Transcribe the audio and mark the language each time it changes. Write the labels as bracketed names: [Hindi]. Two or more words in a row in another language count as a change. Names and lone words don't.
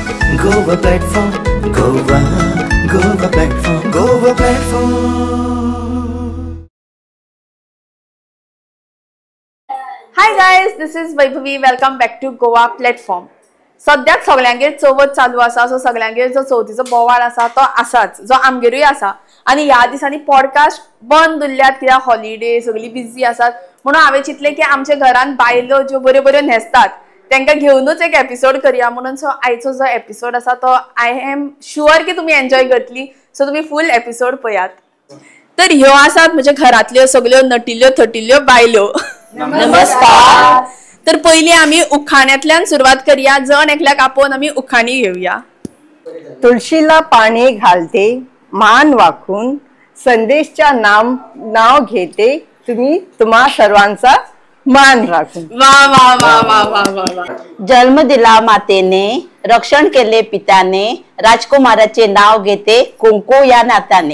[English] Goa platform, Goa platform, Goa platform. Hi guys, this is Vaibhavi. Welcome back to Goa platform. [Konkani] सद्याक सगळ्यांगेर चवथ चालू आसा, सो सगळ्यांगेर जो चवथीचो बोवाळ आसा तो आसाच, जो आमगेरूय आसा. आणि ह्या दिसांनी पॉडकास्ट बंद उरल्यात कित्याक हॉलिडे सगळी बिझी आसात. म्हणून हांवें चिंतलें की आमच्या घरान बायलो ज्यो बऱ्यो बऱ्यो न्हेसतात तांकां घेवनूच एक एपिसोड करया म्हणून. सो आयचो जो एपिसोड आसा तो [English] I am sure [Konkani] की तुमी एन्जॉय करतली. सो तुमी [English] full episode [Konkani] पळयात. तर ह्यो आसात म्हज्या घरांतल्यो सगळ्यो नटिल्ल्यो थटिल्ल्यो बायलो. नमस्कार. तर पयलीं आमी उखाण्यांतल्यान सुरवात करया. जण एकल्याक आपोवन आमी उखाणी घेवया. [Marathi] तुळशीला पाणी घालते मान वाकून, संदेशच्या नाव घेते तुम्हा सर्वांचा मान राखून. वा वा वा वा वा वा वा. जन्म दिला मातेने, रक्षण केले पित्याने, राजकुमाराचे नाव घेते कुंकू या नात्याने.